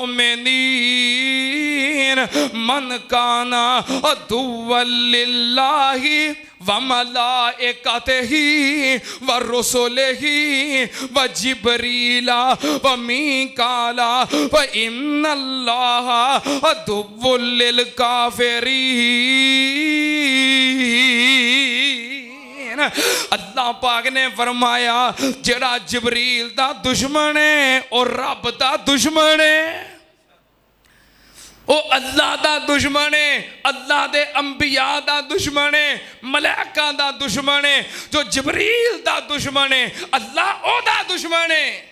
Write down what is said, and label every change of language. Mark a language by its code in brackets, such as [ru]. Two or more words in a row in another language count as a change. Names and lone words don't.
[ar] مؤمنين من كان عدوا لله وملائكته ورسله وجبريل وميكال وإن الله عدو للكافرين. [pa] اللہ پاک نے فرمایا جیہڑا جبریل دا دشمن ہے اور رب دا دشمن ہے، وہ اللہ دا دشمن ہے، اللہ دے انبیاء دا دشمن ہے، ملائکہ دا دشمن ہے. جو جبریل دا دشمن ہے اللہ اوہدا دشمن ہے.